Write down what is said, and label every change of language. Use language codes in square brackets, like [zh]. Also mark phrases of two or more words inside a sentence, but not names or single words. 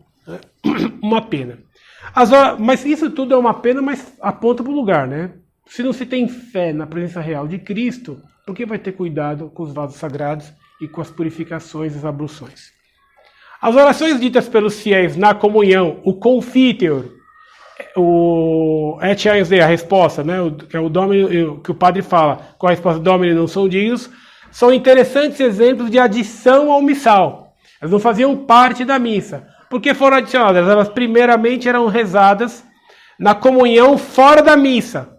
[pt] Uma pena. Mas isso tudo é uma pena, mas aponta para o lugar, né? Se não se tem fé na presença real de Cristo, por que vai ter cuidado com os vasos sagrados e com as purificações e as abluções? As orações ditas pelos fiéis na comunhão, o confiteor, o et [la] ainus Dei, [pt] a resposta, né? Que é o Domine, que o padre fala, com a resposta Domine não são dignos, são interessantes exemplos de adição ao missal. Elas não faziam parte da missa. Por que foram adicionadas? Elas primeiramente eram rezadas na comunhão fora da missa.